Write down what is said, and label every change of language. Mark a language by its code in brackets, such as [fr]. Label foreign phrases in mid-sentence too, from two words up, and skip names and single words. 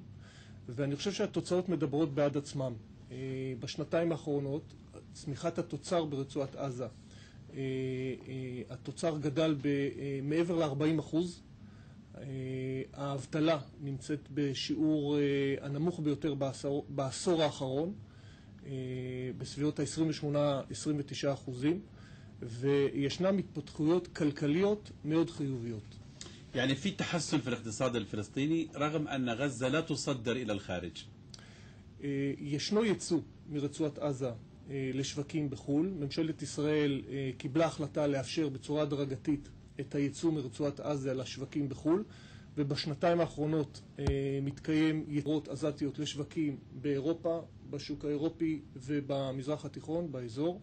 [he] ואני חושב שהתוצאות מדברות בעד עצמם. בשנתיים האחרונות, צמיחת התוצר ברצועת עזה, התוצר גדל מעבר ל-40%. האבטלה נמצאת בשיעור הנמוך ביותר בעשור האחרון, בסביבות ה-28-29%, וישנן התפתחויות כלכליות מאוד חיוביות. [ar] يعني في تحسن في الاقتصاد الفلسطيني رغم أن غزة لا تصدر إلى الخارج. [he] ישנו ייצוא מרצועת עזה לשווקים בחו"ל. ממשלת ישראל קיבלה החלטה לאפשר בצורה הדרגתית את הייצוא מרצועת עזה לשווקים בחו"ל, ובשנתיים האחרונות מתקיים יתרות עזתיות לשווקים באירופה, בשוק האירופי ובמזרח התיכון, באזור.